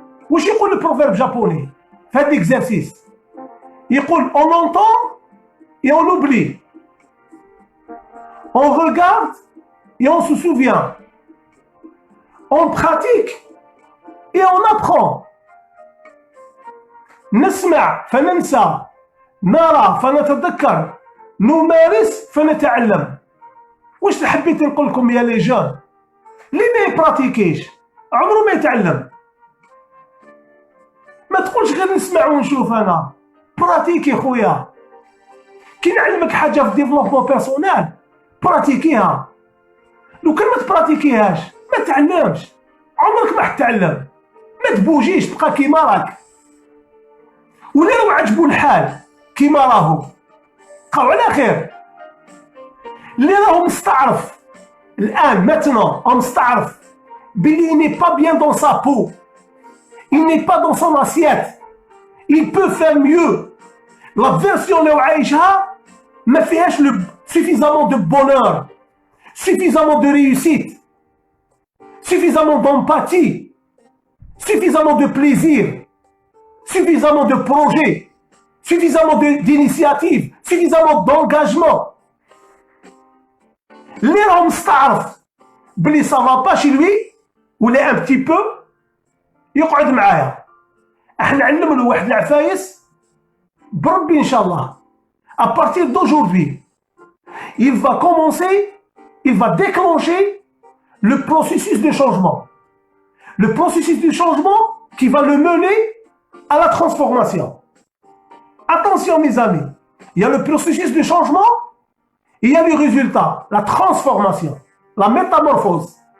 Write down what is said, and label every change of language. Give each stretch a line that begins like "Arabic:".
Arabic: واش يقول
French: le proverbe japonais
Arabic: في هذا
French: l'exercice؟
Arabic: يقول
French: on entend et on oublie. On regarde et on se souvient. On pratique et on apprend.
Arabic: نسمع فننسى نرى فنتذكر، نمارس فنتعلم. واش حبيت نقول لكم يا لي جون؟ اللي ما يبراتيكيش عمره ما يتعلم. ما تقولش غير نسمع ونشوف. انا براتيكي خويا، كي نعلمك حاجه في ديفلوبمون بيرسونيل براتيكيها. لو كان ما تبراتيكيهاش ما تعلمش، عمرك ما حتعلم. ما تبوجيش تبقى كيما راك، ولا لو عجبو الحال كيما راهو بقاو على خير. اللي راهو مستعرف الان ماتنون مستعرف بلي
French: il n'est pas bien dans sa peau, il n'est pas dans son assiette, il peut faire mieux. La version
Arabic: اللي عايشها ما فيهاش
French: suffisamment de bonheur, suffisamment de réussite, suffisamment d'empathie, suffisamment de plaisir, suffisamment de projets, suffisamment d'initiatives, suffisamment d'engagement.
Arabic: اللي راهو مستعرف بلي
French: ça va pas chez lui
Arabic: ولا
French: un petit peu
Arabic: يقعد معايا. احنا نعلم له واحد العفايس بربي ان شاء الله.
French: À partir d'aujourd'hui, il va commencer, il va déclencher le processus de changement. Le processus de changement qui va le mener à la transformation. Attention mes amis, il y a le processus de changement, il y a le résultat, la transformation, la métamorphose.